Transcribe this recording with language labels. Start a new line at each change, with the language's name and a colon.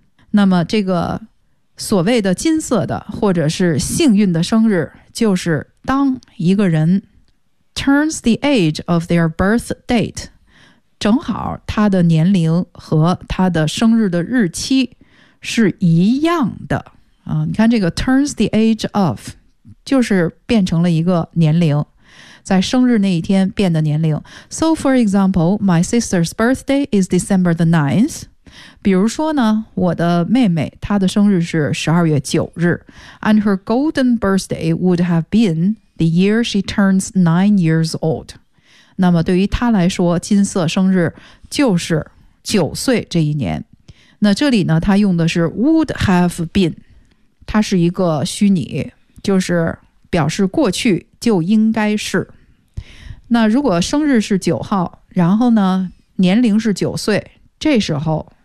Chinese: 那么这个所谓的金色的或者是幸运的生日，就是当一个人
English: turns the age of their birth date，
Chinese: 正好他的年龄和他的生日的日期是一样的、你看这个
English: turns the age of
Chinese: 就是变成了一个年龄，在生日那一天变的年龄。
English: So for example, my sister's birthday is December the 9th.
Chinese: 比如说呢，我的妹妹她的生日是12月9日。
English: And her golden birthday would have been the year she turns 9 years old.
Chinese: 那么对于他来说，金色生日就是九岁这一年。那这里呢，他用的是
English: would have been，
Chinese: 它是一个虚拟，就是表示过去就应该是。那如果生日是九号，然后呢年龄是九岁，这时候